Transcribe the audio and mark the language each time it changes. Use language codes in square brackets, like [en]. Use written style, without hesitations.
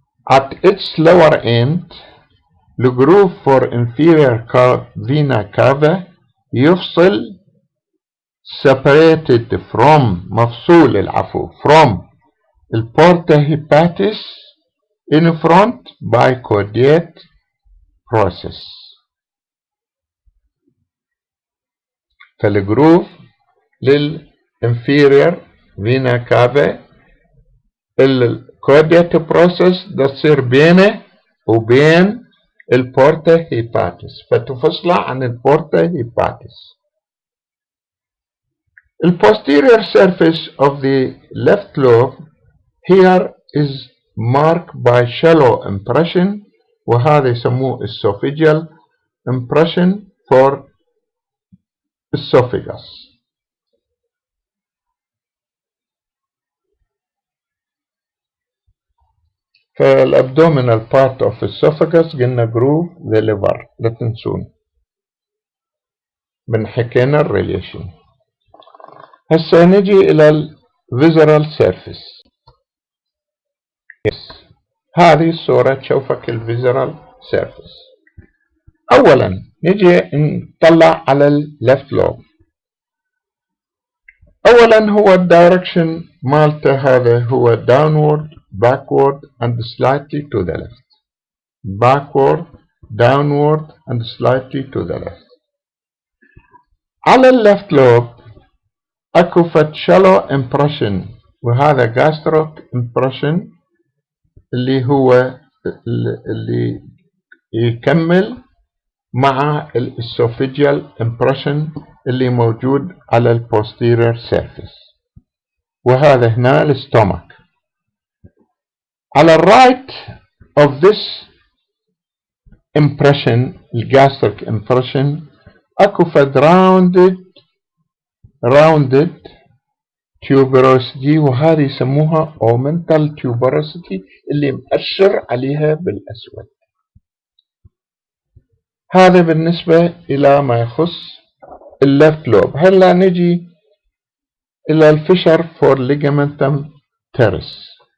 [en] At its lower end the groove for inferior vena cava يفصل separated from [ar] مفصول العفو [en] from البورتا hepatis in front by caudate process. [ar] فالجروف للinferior vena cava الكوديت بروسيس ده تصير بينه وبين البورتا هيباتس، فتفصل عن البورتا هيباتس. [en] The posterior surface of the left lobe here is marked by shallow impression، [ar] وهذا يسموه [en] esophageal impression for esophagus. [ar] فالabdominal part of esophagus قلنا groove the liver، لا تنسون بنحكينا الريليشن. هسه نجي إلى visceral surface. هذه الصورة تشوفك visceral surface. أولا نجي نطلع على left lobe. أولا هو الدايركشن مالته هذا هو [en] downward backward and slightly to the left. backward downward and slightly to the left. [ar] على left lobe اكو فد shallow impression، وهذا [en] gastric impression [ar] اللي هو اللي يكمل مع الاسوفيجيال impression اللي موجود على posterior surface، وهذا هنا الستومك. على [en] right of this impression gastric impression [ar] اكو فد [en] rounded tuberosity، [ar] وهذه يسموها omental tuberosity اللي مؤشر عليها بالأسود. هذا بالنسبة إلى ما يخص الليفت لوب. هلا نجي إلى الفشر فور ليجامنتم تيرس.